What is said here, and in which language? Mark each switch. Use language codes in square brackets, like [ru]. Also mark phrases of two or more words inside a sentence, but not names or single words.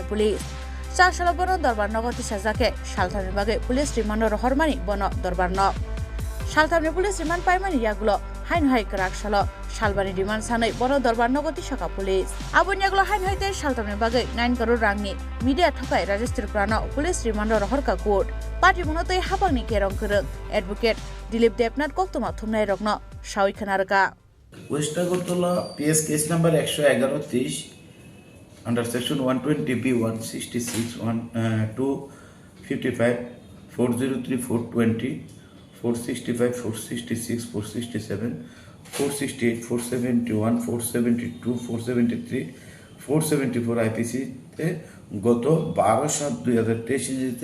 [trp] पुलिस चारसाल बन दरबार नगति साजाके सालथामनि बागै पुलिस रिमान्ड रहरमानि बन दरबार न सालथामनि पुलिस रिमान्ड पाइमानि यागुलो हाइन हाइ कराकसाल सालबानि डिमान्ड सानै बन दरबार नगति सका पुलिस आबोन यागुलो हाइन हाइते सालथामनि बागै 9 करोड़ रांनि मीडिया थकाय राजेश त्रिपुरानो पुलिस रिमान्ड रहरका कोर्ट पार्टी मुनतै हाबांनि केरं करं एडवोकेट दिलीप देवनाथ कक्तमा थुमनाय रगनो सावै खनारका [en] West Agartala PS case number 111-30 under section 120B 166 255 403 420 465 466 467 468 471 472 473 474 IPC তে [bn] গত 12/7/2023 ইংরেজিতে